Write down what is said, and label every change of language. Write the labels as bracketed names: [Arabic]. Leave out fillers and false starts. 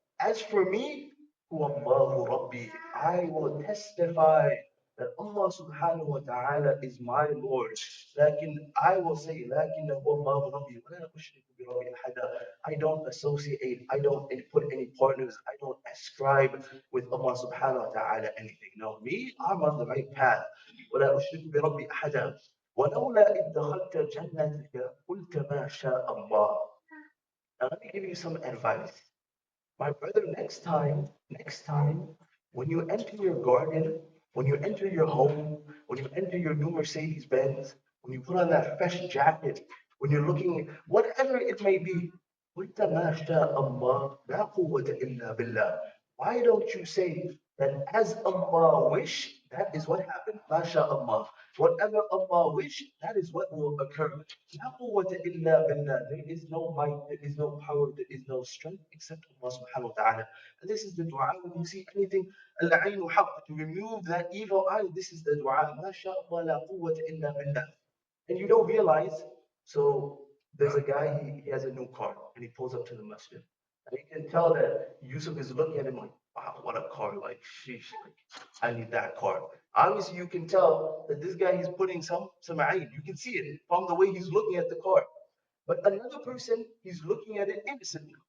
[English] As for me, [Arabic] هو الله ربي. [English] I will testify that Allah subhanahu wa ta'ala is my Lord. [Arabic] لكن [English] I will say, [Arabic] لكن هو الله ربي ولا أشرك بربي أحدا. [English] I don't associate, I don't put any partners, I don't ascribe with Allah subhanahu wa ta'ala anything. No, me, I'm on the right path. [Arabic] ولا أشرك بربي أحدا. ولولا إذ دخلت جنتك قلت ما شاء الله. [English] Now let me give you some advice. My brother, next time, when you enter your garden, when you enter your home, when you enter your new Mercedes Benz, when you put on that fresh jacket, when you're looking, whatever it may be, [Arabic] قلت ما شاء الله لا قوة إلا بالله. [English] Why don't you say that as Allah wish, that is what happened? MashaAllah. Whatever Allah wish, that is what will occur. [Arabic] لا قوة إلا بالله. [English] There is no might, there is no power, there is no strength except Allah subhanahu wa ta'ala. And this is the dua when you see anything, [Arabic] العين حق, [English] to remove that evil eye, this is the dua. [Arabic] ما شاء الله لا قوة إلا بالله. [English] And you don't realize, so there's a guy, he has a new car, and he pulls up to the masjid. And you can tell that Yusuf is looking at him like, wow, what a car, like, sheesh, like, I need that car. Obviously, you can tell that this guy, he's putting some ayn. You can see it from the way he's looking at the car. But another person, he's looking at it innocently.